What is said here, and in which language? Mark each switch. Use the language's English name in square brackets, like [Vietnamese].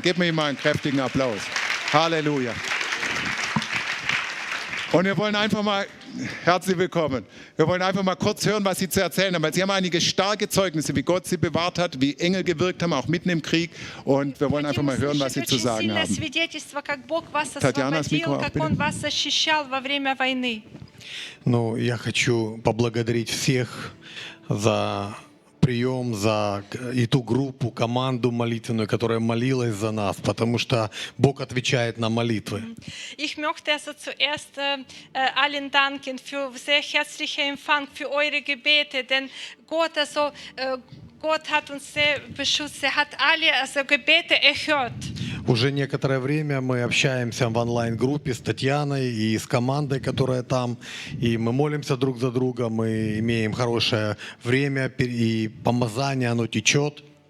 [German] Gebt mir mal einen kräftigen Applaus. Halleluja. Und wir wollen einfach mal, herzlich willkommen, wir wollen einfach mal kurz hören, was Sie zu erzählen haben, weil Sie haben einige starke Zeugnisse, wie Gott Sie bewahrt hat, wie Engel gewirkt haben, auch mitten im Krieg. Und wir wollen einfach mal hören, was Sie zu sagen haben. Tatjanas Mikro auch, bitte. [Russian] Was ощущал во время войны. Ну, я хочу поблагодарить всех за прием, за и ту группу, команду молитвенную, которая молилась за нас, потому что Бог отвечает на молитвы. [German] Ich möchte also zuerst allen danken für sehr herzlichen Empfang für eure Gebete, denn Gott also Gott hat uns sehr beschützt, er hat alle also Gebete erhört. [Russian] Уже некоторое время мы общаемся в онлайн-группе с Татьяной и с командой, которая там. И мы молимся друг за друга, мы имеем хорошее время, и помазание, оно течет.